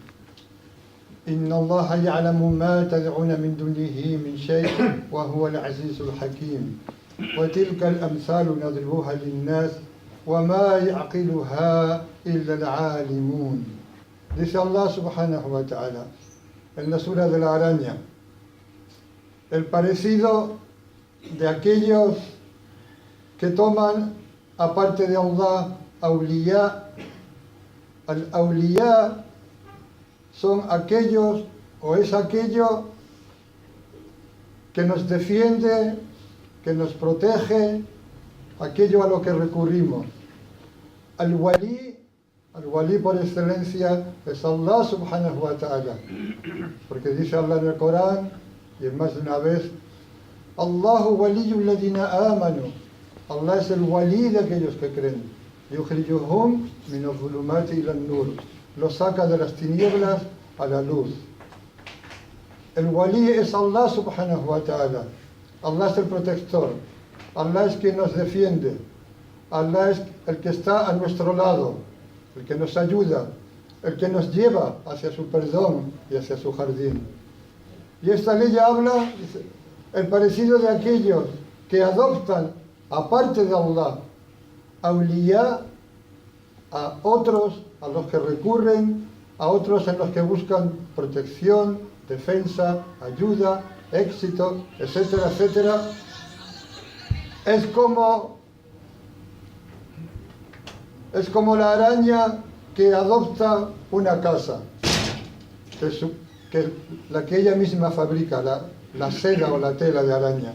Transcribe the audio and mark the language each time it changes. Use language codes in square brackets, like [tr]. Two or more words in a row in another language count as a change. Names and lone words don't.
[ar] إن الله يعلم ما تدعون من دونه من شيء وهو العزيز الحكيم. وتلك الأمثال نضربها للناس وما يعقلها إلا العالمون. [es] Dice [ar] الله سبحانه وتعالى [es] en la sura de la araña, el parecido de aquellos que toman aparte de Allah awliya. Al awliya son aquellos o es aquello que nos defiende, que nos protege, aquello a lo que recurrimos. Al-Wali por excelencia es [ar] الله سبحانه وتعالى, [es] porque dice Allah en el Corán y en más de una vez: [ar] الله ولي الذين آمنوا. [es] Allah es el wali de aquellos que creen. [ar] يخرجهم من الظلمات إلى النور. [es] Los saca de las tinieblas a la luz. El wali es [ar] الله سبحانه وتعالى. [es] Allah es el protector. Allah es quien nos defiende. Allah es el que está a nuestro lado, el que nos ayuda, el que nos lleva hacia su perdón y hacia su jardín. Y esta ley habla, dice, el parecido de aquellos que adoptan, aparte de Allah, awliya, a otros a los que recurren, a otros en los que buscan protección, defensa, ayuda, éxito, etcétera, etcétera. Es como la araña que adopta una casa, la que ella misma fabrica, la seda o la tela de araña.